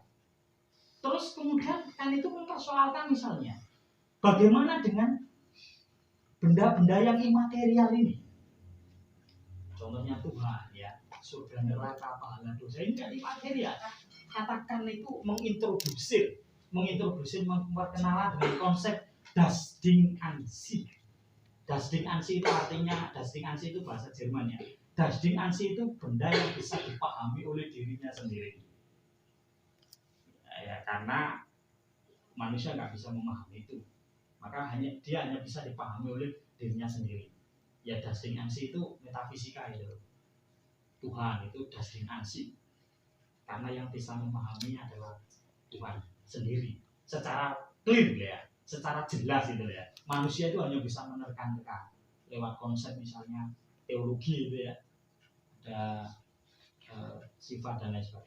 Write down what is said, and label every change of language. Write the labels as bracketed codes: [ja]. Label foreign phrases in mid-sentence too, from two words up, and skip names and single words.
[id] Terus kemudian kan itu mempersoalkan misalnya, bagaimana dengan benda-benda yang imaterial ini? Contohnya Tuhan, ya, surga neraka, pahala dosa, ini kan imaterial. Katakan itu mengintroduksi memperkenalan dengan konsep [de] das Ding an sich. Das Ding an sich [id] itu artinya, [de] das Ding an sich [id] itu bahasa Jerman ya. [de] Das Ding an sich [id] itu benda yang bisa dipahami oleh dirinya sendiri. Ya, karena manusia nggak bisa memahami itu, maka dia hanya bisa dipahami oleh dirinya sendiri. Ya, [de] das Ding an sich [id] itu metafisika itu. Tuhan itu [de] das Ding an sich. [id] Karena yang bisa memahaminya adalah Tuhan sendiri secara clear ya, secara jelas itu ya. Manusia itu hanya bisa menerka-nerka lewat konsep misalnya teologi itu ya, ada sifat dan lain sebagainya.